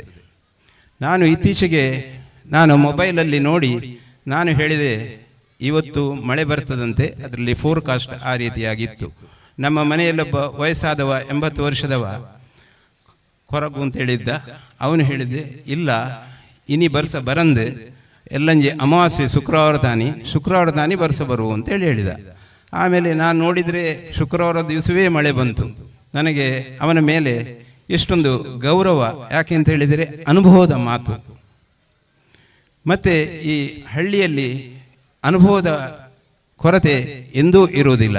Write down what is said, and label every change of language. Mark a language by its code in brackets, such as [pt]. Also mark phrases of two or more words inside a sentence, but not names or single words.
[kn] ನಾನು ಇತ್ತೀಚೆಗೆ ಮೊಬೈಲಲ್ಲಿ ನೋಡಿ ನಾನು ಹೇಳಿದೆ, ಇವತ್ತು ಮಳೆ ಬರ್ತದಂತೆ, ಅದರಲ್ಲಿ ಫೋರ್ಕಾಸ್ಟ್ ಆ ರೀತಿಯಾಗಿತ್ತು. ನಮ್ಮ ಮನೆಯಲ್ಲೊಬ್ಬ ವಯಸ್ಸಾದವ 80 ವರ್ಷದವ ಕೊರಗು ಅಂತ ಹೇಳಿದ್ದ. ಅವನು ಹೇಳಿದ್ದೆ, [tcy] ಇಲ್ಲ ಇನಿ ಬರ್ಸ ಬರಂದು ಎಲ್ಲಂಜೆ ಅಮಾವಾಸ್ಯೆ ಶುಕ್ರವಾರ ತಾನಿ ಬರ್ಸ ಬರುವ [kn] ಅಂತೇಳಿ ಹೇಳಿದ. ಆಮೇಲೆ ನಾನು ನೋಡಿದರೆ ಶುಕ್ರವಾರ ದಿವಸವೇ ಮಳೆ ಬಂತು. ನನಗೆ ಅವನ ಮೇಲೆ ಎಷ್ಟೊಂದು ಗೌರವ, ಯಾಕೆ ಅಂತ ಹೇಳಿದರೆ ಅನುಭವದ ಮಾತು. ಮತ್ತು ಈ ಹಳ್ಳಿಯಲ್ಲಿ ಅನುಭವದ ಕೊರತೆ ಎಂದೂ ಇರುವುದಿಲ್ಲ.